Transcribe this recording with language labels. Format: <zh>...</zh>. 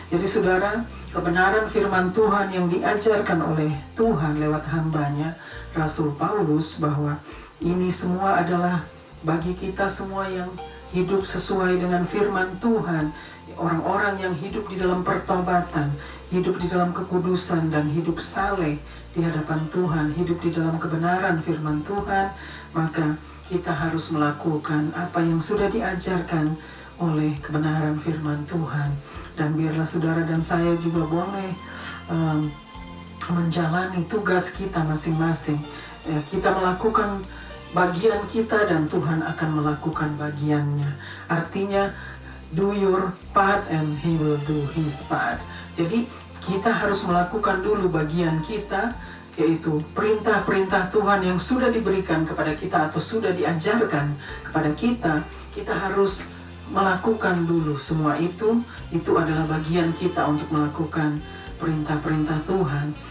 <id>Jadi saudara, kebenaran firman Tuhan yang diajarkan oleh Tuhan lewat hambanya Rasul Paulus, bahwa ini semua adalah bagi kita semua yang hidup sesuai dengan firman Tuhan, orang-orang yang hidup di dalam pertobatan, hidup di dalam kekudusan dan hidup saleh di hadapan Tuhan, hidup di dalam kebenaran firman Tuhan, maka kita harus melakukan apa yang sudah diajarkan oleh kebenaran firman Tuhan. Dan biarlah saudara dan saya juga boleh menjalani tugas kita masing-masing. Kita melakukan bagian kita dan Tuhan akan melakukan bagiannya. Artinya</id> <en>do your part and He will do His part.</en> <id>Jadi kita harus melakukan dulu bagian kita, yaitu perintah-perintah Tuhan yang sudah diberikan kepada kita atau sudah diajarkan kepada kita. Kita harus melakukan dulu semua itu adalah bagian kita untuk melakukan perintah-perintah Tuhan.</id>